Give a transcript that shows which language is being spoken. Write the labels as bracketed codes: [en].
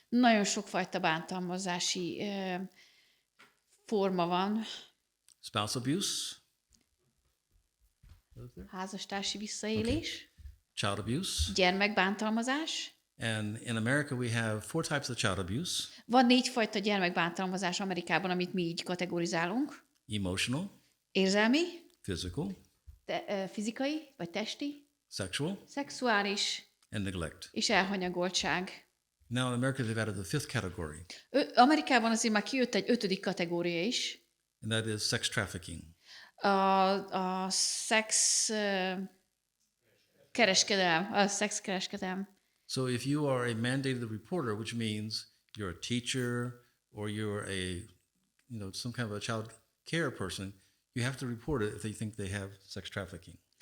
[hu] Nagyon sokfajta bántalmazási forma van. [en] Spouse abuse. [hu] Házastársi visszaélés, [en] Child abuse. [hu] gyermekbántalmazás. [en] And in America we have 4 types of child abuse. [hu] Van 4 fajta gyermekbántalmazás Amerikában, amit mi így kategorizálunk. [en] Emotional, [hu] Érzelmi, [en] physical, [hu] fizikai vagy testi, [en] sexual, [hu] szexuális [en] and neglect. [hu] és elhanyagoltság. [en] Now in America they've added the 5th category, [hu] Amerikában azért már kijött egy 5. kategória is. [en] and that is sex trafficking. [hu] A szex kereskedelem, a szexkereskedelem. [en] So if you are a mandated reporter, which means you're a teacher or you're some kind of a child care person, you have to report it if they think they have sex trafficking.